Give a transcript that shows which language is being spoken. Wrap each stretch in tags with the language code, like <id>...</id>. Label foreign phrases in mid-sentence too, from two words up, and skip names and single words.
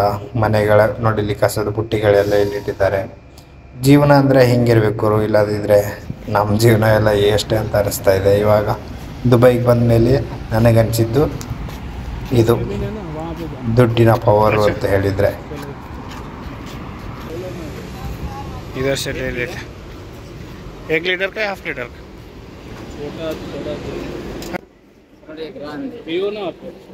<kn>ಮನೆಗಳ ನೋಡಿ ಇಲ್ಲಿ ಕಸದ ಬುಟ್ಟಿಗಳೆಲ್ಲ ಇಲ್ಲಿಟ್ಟಿದ್ದಾರೆ. ಜೀವನ ಅಂದರೆ ಹಿಂಗಿರ್ಬೇಕು ಗುರು, ಇಲ್ಲದಿದ್ದರೆ ನಮ್ಮ ಜೀವನ ಎಲ್ಲ ಎಷ್ಟೇ ಅಂತ ಅನಿಸ್ತಾ ಇದೆ. ಇವಾಗ ದುಬೈಗೆ ಬಂದ ಮೇಲೆ ನನಗನ್ಸಿದ್ದು ಇದು ದುಡ್ಡಿನ ಪವರು ಅಂತ ಹೇಳಿದರೆ.</kn> <hi>इधर से ले लेते 1 लीटर का या हाफ लीटर का? पियो ना आप।</hi>